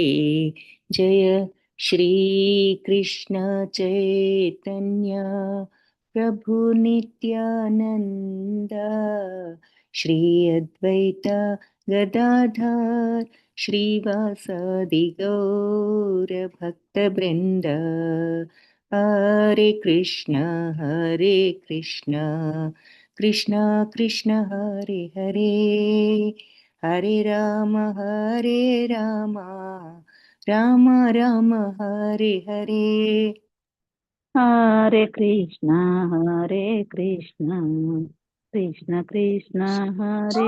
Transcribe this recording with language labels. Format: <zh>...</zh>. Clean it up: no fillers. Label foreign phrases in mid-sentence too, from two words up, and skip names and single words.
<sa>జయ శ్రీ కృష్ణ చైతన్య ప్రభు నిత్యానంద శ్రీ అద్వైత గదాధర్ శ్రీవాసాది గౌర భక్త బృంద. హరే కృష్ణ కృష్ణ కృష్ణ హరే హరే హరే రామ రామ రామ హరే హరే. హరే కృష్ణ కృష్ణ కృష్ణ హరే</sa>